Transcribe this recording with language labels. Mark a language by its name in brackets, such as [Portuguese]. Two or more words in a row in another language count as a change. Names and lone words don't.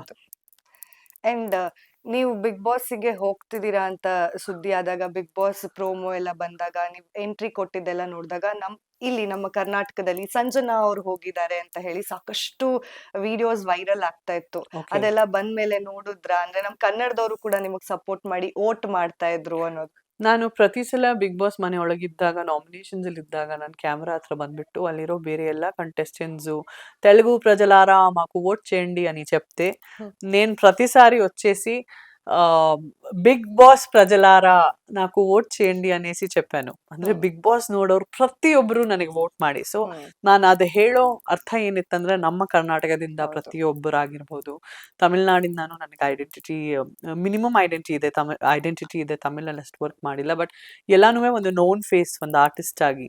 [Kannada] ಅಂಡ್ ನೀವು ಬಿಗ್ ಬಾಸ್ಗೆ ಹೋಗ್ತಿದ್ದೀರಾ ಅಂತ ಸುದ್ದಿ ಆದಾಗ, ಬಿಗ್ ಬಾಸ್ ಪ್ರೋಮೋ ಎಲ್ಲ ಬಂದಾಗ, ನೀವು ಎಂಟ್ರಿ ಕೊಟ್ಟಿದ್ದೆಲ್ಲ ನೋಡಿದಾಗ, ಇಲ್ಲಿ ನಮ್ಮ ಕರ್ನಾಟಕದಲ್ಲಿ ಸಂಜನಾ ಅವ್ರು ಹೋಗಿದ್ದಾರೆ ಅಂತ ಹೇಳಿ ಸಾಕಷ್ಟು [English] videos viral [Kannada] ಆಗ್ತಾ ಇತ್ತು. ಅದೆಲ್ಲ ಬಂದ್ಮೇಲೆ ನೋಡಿದ್ರ, ಅಂದ್ರೆ ನಮ್ ಕನ್ನಡದವರು ಕೂಡ ನಿಮಗ್ ಸಪೋರ್ಟ್ ಮಾಡಿ ವೋಟ್ ಮಾಡ್ತಾ ಇದ್ರು ಅನ್ನೋದು? ನಾನು ಪ್ರತಿ ಸಲ ಬಿಗ್ ಬಾಸ್ ಮನೆ ಒಳಗಿದ್ದಾಗ, ನಾಮಿನೇಷನ್ಸ್ ಅಲ್ಲಿ ಇದ್ದಾಗ, ನಾನು ಕ್ಯಾಮ್ರಾ ಹತ್ರ ಬಂದ್ಬಿಟ್ಟು ಅಲ್ಲಿರೋ ಬೇರೆ ಎಲ್ಲ [Telugu] కంటెస్టెంట్స్ తెలుగు ప్రజలారా మాకు ఓట్ చేయండి అని చెప్తే నేను ప్రతిసారి వచ్చేసి బిగ్ బాస్ ప్రజలారా నాకు ఓಟ್ చేయండి అనేసి చెప్పాను. [Kannada] ಅಂದ್ರೆ ಬಿಗ್ ಬಾಸ್ ನೋಡೋರು ಪ್ರತಿಯೊಬ್ರು ನನಗೆ ವೋಟ್ ಮಾಡಿ. ಸೊ ನಾನು ಅದು ಹೇಳೋ ಅರ್ಥ ಏನಿತ್ತಂದ್ರೆ, ನಮ್ಮ ಕರ್ನಾಟಕದಿಂದ ಪ್ರತಿಯೊಬ್ಬರಾಗಿರ್ಬೋದು, ತಮಿಳ್ನಾಡಿಂದಾನು ನನಗೆ [English] minimum identity [Kannada] ಇದೆ, ತಮಿಳಲ್ಲಿ ಅಷ್ಟು ವರ್ಕ್ ಮಾಡಿಲ್ಲ, ಬಟ್ ಎಲ್ಲಾನು ಒಂದು [English] known face, [Kannada] ಒಂದು ಆರ್ಟಿಸ್ಟ್ ಆಗಿ.